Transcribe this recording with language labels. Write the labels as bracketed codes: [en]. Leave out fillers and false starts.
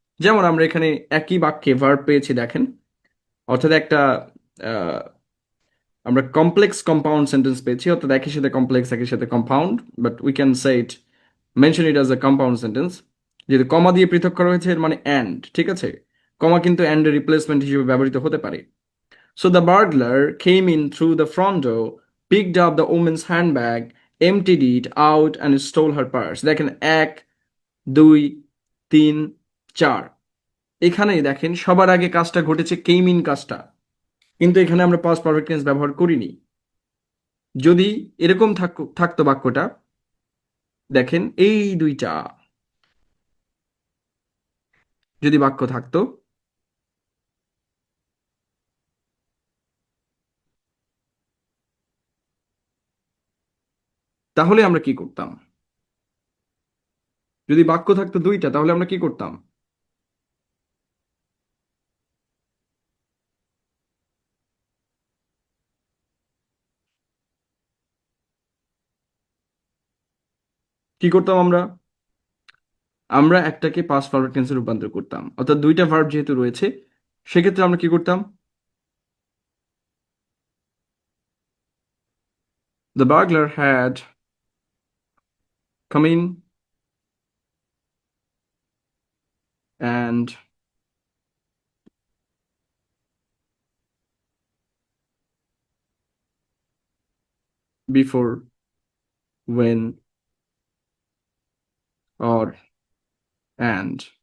[bn] যেমন আমরা এখানে একই বাক্যে ভার্ব পেয়েছি দেখেন, অর্থাৎ একটা আহ, আমরা কমপ্লেক্স কম্পাউন্ড সেন্টেন্স পেয়েছি, অর্থাৎ একই সাথে কমপ্লেক্স একই সাথে compound, [en] But we can say it, mention it as a compound sentence. [bn] যেহেতু কমা দিয়ে পৃথক করা হয়েছে এর মানে অ্যান্ড, ঠিক আছে? কমা কিন্তু অ্যান্ড এর রিপ্লেসমেন্ট হিসেবে ব্যবহৃত হতে পারে। [en] So the burglar came in through the front door, picked up the woman's handbag, emptied it out and stole her purse. [bn] দেখেন এক, দুই, তিন, চার। এখানেই দেখেন সবার আগে কাজটা ঘটেছে কেম ইন কাজটা, কিন্তু এখানে আমরা পাস্ট পারফেক্ট টেন্স ব্যবহার করিনি। যদি এরকম থাকতো বাক্যটা, দেখেন এই দুইটা যদি বাক্য থাকতো তাহলে আমরা কি করতাম? যদি বাক্য থাকতো দুইটা তাহলে আমরা কি করতাম? কি করতাম আমরা? আমরা একটাকে পাস্ট পারফেক্ট টেন্সে রূপান্তর করতাম, অর্থাৎ দুইটা ভার্ব যেহেতু রয়েছে সেক্ষেত্রে আমরা কি করতাম? [en] The burglar had come in and before, when, or and।